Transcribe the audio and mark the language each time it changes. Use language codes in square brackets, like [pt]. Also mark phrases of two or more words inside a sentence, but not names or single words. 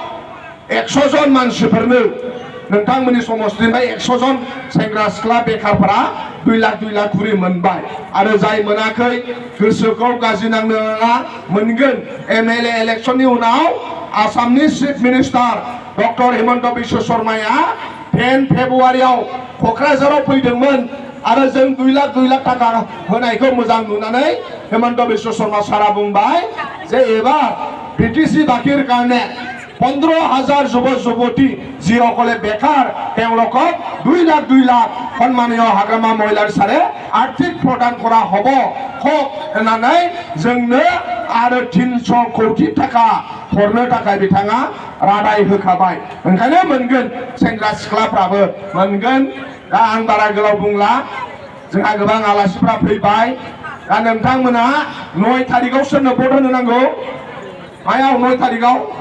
[brx] 100 जन मानसिफोरनो नोंथांमोननि समष्टिनिफ्राय 100 जन सेंग्रा सिख्ला बेकारफोरा 2 लाख खुरि मोनबाय आरो जाय मोनाखै गोसोखौ गाज्रि नांनो नाङा मोनगोन [en] MLA election [brx] उनाव आसामनि [en] chief minister doctor [brx] हिमन्त बिश्व शर्माया 10 फेब्रुवारियाव क'क्राझाराव फैदोंमोन आरो जों 2 लाख थाखा होनायखौ मोजां नुनानै हिमन्त बिश्व शर्मा सारा बुंबाय जे एबार बिटिसि [as] বাকীৰ কাৰণে 15,000 যুৱক যুৱতী যিসকলে বেকাৰ তেওঁলোকক 2 লাখ সন্মানীয় হাগ্ৰামা মহিলাৰী ছাৰে আৰ্থিক প্ৰদান কৰা হ'ব হওক [brx] होननानै जोंनो आरो 300 कोटी थाखा हरनो थाखाय बिथाङा रादाय होखाबाय ओंखायनो मोनगोन सेंग्रा सिख्लाफ्राबो मोनगोन दा आं बारा गोलाव बुंला जोंहा गोबां आलासिफ्रा फैबाय दा नोंथांमोना 9 तारिखआव सोरनो भट होनो नांगौ मायाव 9 तारिखआव